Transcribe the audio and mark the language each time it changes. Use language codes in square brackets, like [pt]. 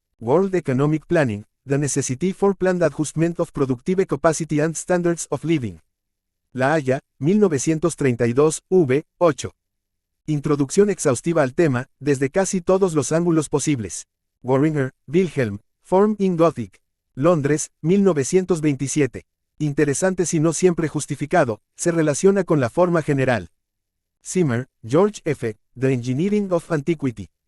[en] World Economic Planning, The Necessity for Planned Adjustment of Productive Capacity and Standards of Living. [es] La Haya, 1932, v. 8. Introducción exhaustiva al tema, desde casi todos los ángulos posibles. [en] Warringer, Wilhelm, Form in Gothic. [es] Londres, 1927. Interesante si no siempre justificado, se relaciona con la forma general. [en] Zimmer, George F., The Engineering of Antiquity.